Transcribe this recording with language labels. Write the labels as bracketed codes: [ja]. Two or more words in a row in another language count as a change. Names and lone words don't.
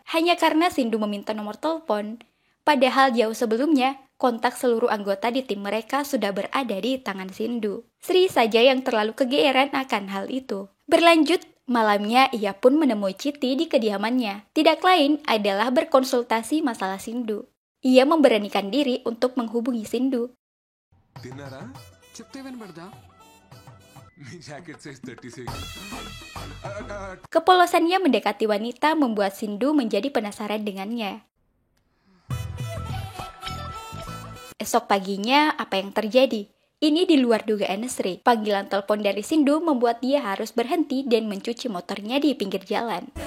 [id] Hanya karena Sindu meminta nomor telepon. Padahal jauh sebelumnya, kontak seluruh anggota di tim mereka sudah berada di tangan Sindu. Sri saja yang terlalu kegeeran akan hal itu. Berlanjut, malamnya ia pun menemui Chiti di kediamannya. Tidak lain adalah berkonsultasi masalah Sindu. Ia memberanikan diri untuk menghubungi Sindu. Dinara? [te] చెప్తేవని పెడతా మీ [en] jacket size [te] 36. [id] Kepolosannya mendekati wanita membuat Sindu menjadi penasaran dengannya. Esok paginya, apa yang terjadi? Ini di luar dugaan Sri. Panggilan telepon dari Sindu membuat dia harus berhenti dan mencuci motornya di pinggir jalan.